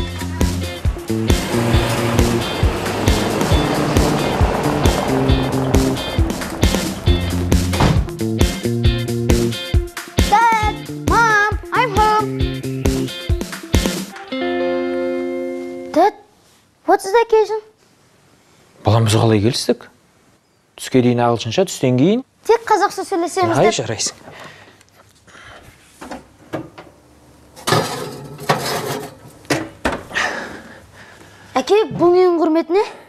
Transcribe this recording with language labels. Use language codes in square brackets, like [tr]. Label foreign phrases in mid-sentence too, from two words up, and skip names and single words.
[en] Dad, Mom, I'm home. Dad, what's the occasion? [kk] Балам, біз қалай келістік? Түске дейін ағылшынша, түстен кейін? Тек қазақша сөйлесеміз деп. Жарайсың. Әке, бұл менің құрметіне?